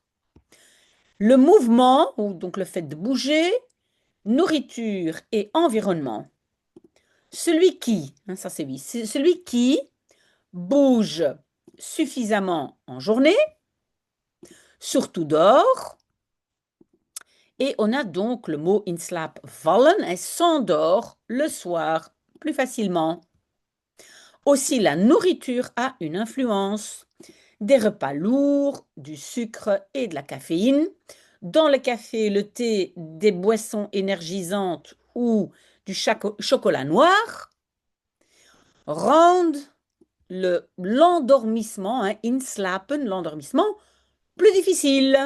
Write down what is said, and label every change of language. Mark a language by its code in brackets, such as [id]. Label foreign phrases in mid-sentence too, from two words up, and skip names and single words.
[fr] Le mouvement, ou donc le fait de bouger, nourriture et environnement. Celui qui, hein, ça c'est oui, c'est celui qui bouge suffisamment en journée, surtout dehors, et on a donc le mot [nl] in slaap vallen, [fr] elle s'endort le soir plus facilement. Aussi, la nourriture a une influence. Des repas lourds, du sucre et de la caféine. Dans le café, le thé, des boissons énergisantes ou du chocolat noir rendent l'endormissement, hein, inslapen, l'endormissement, plus difficile.